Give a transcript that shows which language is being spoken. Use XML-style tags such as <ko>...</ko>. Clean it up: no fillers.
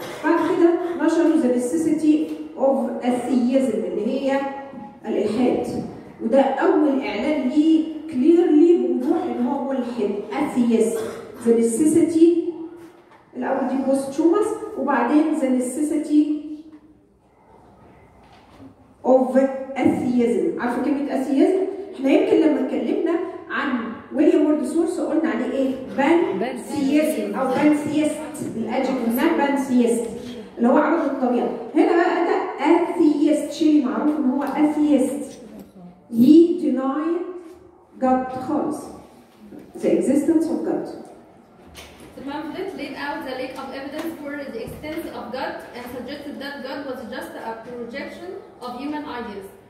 <ar>بعد كده نشروا The Necessity of Atheism اللي هي الالحاد، وده اول اعلان ليه كليرلي بوضوح ان هو ملحد.</ar> <en>Atheist The Necessity</en> <ar>الاول دي</ar> <en>posthumous،</en> <ar>وبعدين</ar> <en>The Necessity of Atheism.</en> <ar>عارفه كلمه atheism؟ احنا يمكن لما اتكلمنا عن ويليام ووردسورث قلنا عليه ايه؟ بانثيزم او بانثيست، الادجكتيف هناك بانثيست اللي هو عبد الطبيعه. هنا بقى ده atheist. شيء معروف ان هو atheist.</ar> <en>He denied God خالص. The existence of God. The pamphlet laid out the lack of evidence for the existence of God and suggested that God was just a projection of human ideas.</en>